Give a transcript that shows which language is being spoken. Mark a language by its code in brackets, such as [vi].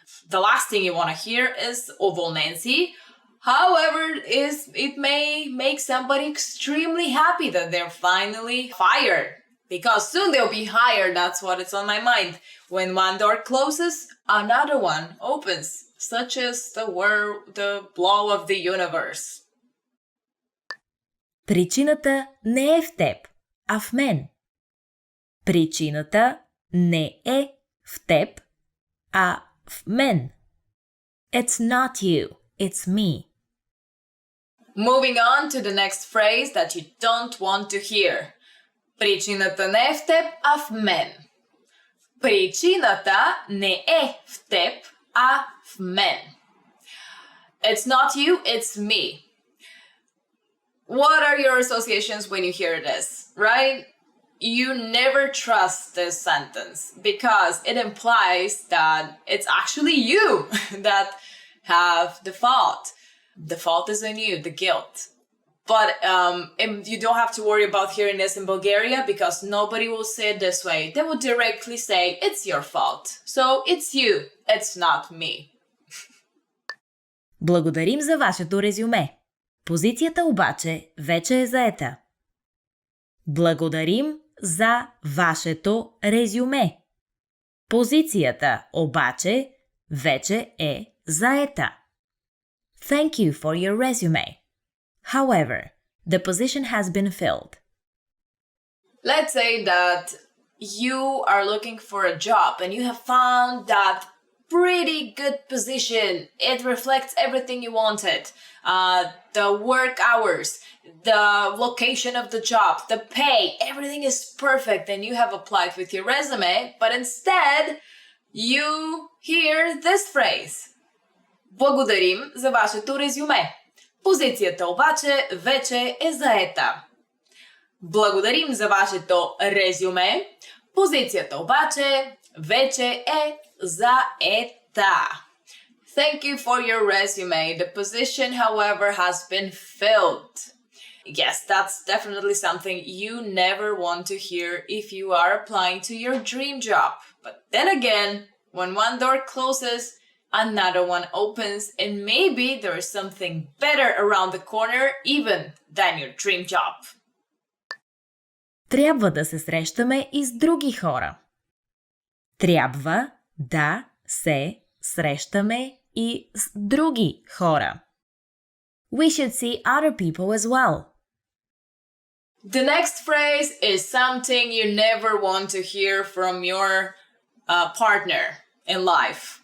[en] The last thing you want to hear is [bg] уволнен си. [en] However, it may make somebody extremely happy that they're finally fired. Because soon they'll be hired, that's what it's on my mind. When one door closes, another one opens. Such is the blow of the universe. [bg] Причината не е в теб, а в мен. Причината не е в теб, а в мен. [en] It's not you, it's me. Moving on to the next phrase that you don't want to hear. [bg] Причината не е в теб, а в мен. Причината не е в теб, а в мен. [en] It's not you, it's me. What are your associations when you hear this, right? You never trust this sentence because it implies that it's actually you that have the fault. The fault is on you, the guilt. But you don't have to worry about hearing this in Bulgaria because nobody will say it this way. They will directly say, it's your fault. So it's you, it's not me. [bg] Благодарим за вашето резюме. Позицията обаче вече е заета. Благодарим за вашето резюме. Позицията обаче вече е заета. [en] Thank you for your resume. However, the position has been filled. Let's say that you are looking for a job and you have found that pretty good position. It reflects everything you wanted. The work hours, the location of the job, the pay, everything is perfect and you have applied with your resume, but instead you hear this phrase. [bg] Благодарим за вашето резюме. Позицията обаче вече е заета. Благодарим за вашето резюме. Позицията обаче вече е заета. [en] Thank you for your resume. The position, however, has been filled. Yes, that's definitely something you never want to hear if you are applying to your dream job. But then again, when one door closes, another one opens, and maybe there is something better around the corner even than your dream job. [bg] Трябва да се срещаме и с други хора. Трябва да се срещаме и с други хора. [en] We should see other people as well. The next phrase is something you never want to hear from your partner in life.